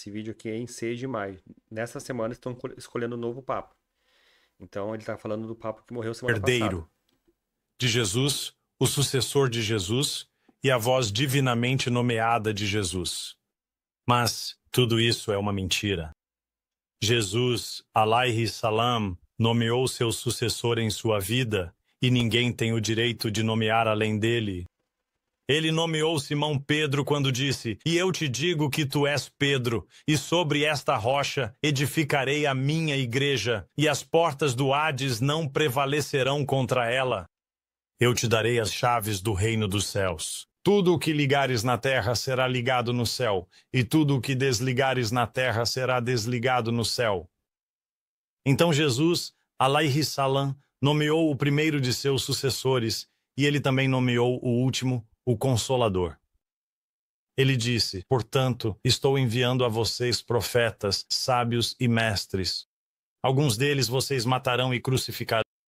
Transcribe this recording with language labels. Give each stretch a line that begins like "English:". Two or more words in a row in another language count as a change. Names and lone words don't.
Portuguese: Esse vídeo aqui é em 6 de maio. Nessa semana estão escolhendo um novo Papa. Então ele está falando do Papa que morreu semana herdeiro passada. De Jesus, o sucessor de Jesus e a voz divinamente nomeada de Jesus. Mas tudo isso é uma mentira. Jesus,
Arabic: عليه السلام,
Portuguese: nomeou seu sucessor em sua vida e ninguém tem o direito de nomear além dele. Ele nomeou Simão Pedro quando disse: "E eu te digo que tu és Pedro, e sobre esta rocha edificarei a minha igreja, e as portas do Hades não prevalecerão contra ela. Eu te darei as chaves do reino dos céus. Tudo o que ligares na terra será ligado no céu, e tudo o que desligares na terra será desligado no céu." Então Jesus,
Arabic: عليه السلام,
Portuguese: nomeou o primeiro de seus sucessores, e ele também nomeou o último, o Consolador. Ele disse: "Portanto, estou enviando a vocês profetas, sábios e mestres. Alguns deles vocês matarão e crucificarão."